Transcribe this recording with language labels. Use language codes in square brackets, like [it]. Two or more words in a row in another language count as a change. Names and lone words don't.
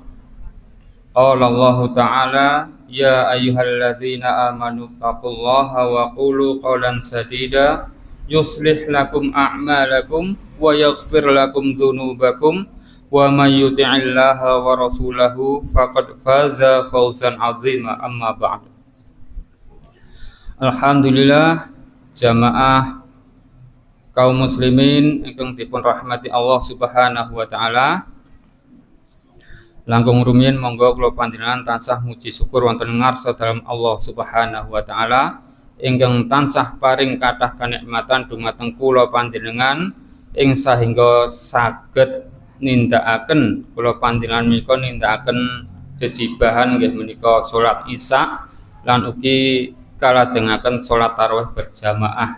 [ar] قال الله تعالى يا أيها الذين آمنوا اتقوا الله وقولوا قولا سديدا يصلح لكم أعمالكم ويغفر لكم ذنوبكم ومن يطع الله ورسوله فقد فاز فوزا عظيما أما بعد. [jv] Alhamdulillah, jamaah kaum muslimin ingkang dipun rahmati [ar] الله سبحانه وتعالى. [jv] Langkung rumiyin monggo kula panjenengan tansah muji syukur wonten ngarsa dalem [ar] الله سبحانه وتعالى [jv] ingkang tansah paring kathah kanikmatan dumateng kula panjenengan ing sahingga saged nindakaken kula panjenengan menika nindakaken jejibahan nggih menika salat Isya lan ugi kalajengaken salat tarawih berjamaah.